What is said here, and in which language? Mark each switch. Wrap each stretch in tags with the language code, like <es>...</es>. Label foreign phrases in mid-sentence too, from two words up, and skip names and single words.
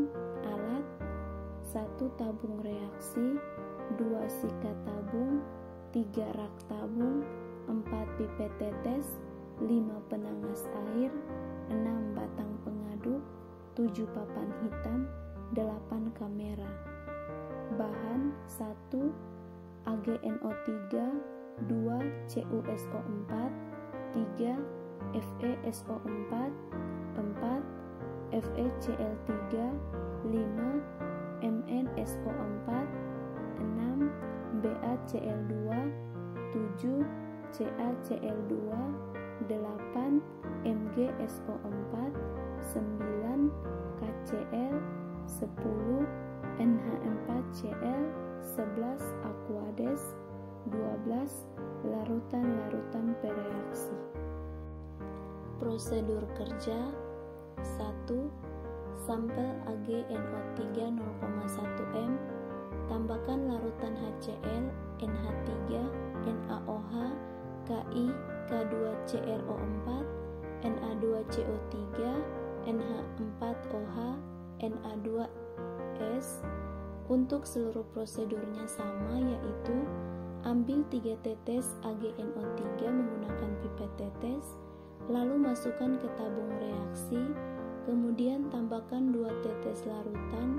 <id>Alat: 1 tabung reaksi, 2 sikat tabung, 3 rak tabung, 4 pipet tetes, 5 penangas air, 6 batang pengaduk, 7 papan hitam, 8 kamera. Bahan: 1 AgNO3, 2 CuSO4, 3 FeSO4, 4 FeCl3, 5 MnSO4, 6 BaCl2, 7 CaCl2, 8 MgSO4, 9 KCl, 10 NH4Cl, 11 Aquades, 12 larutan-larutan bereaksi. Prosedur kerja. 1. Sampel AgNO3 0,1 m, tambahkan larutan HCl, NH3, NaOH, Ki, K2CrO4, Na2CO3, NH4OH, Na2S. Untuk seluruh prosedurnya sama, yaitu ambil 3 tetes AgNO3 menggunakan pipet tetes, lalu masukkan ke tabung reaksi, kemudian tambahkan 2 tetes larutan.</id>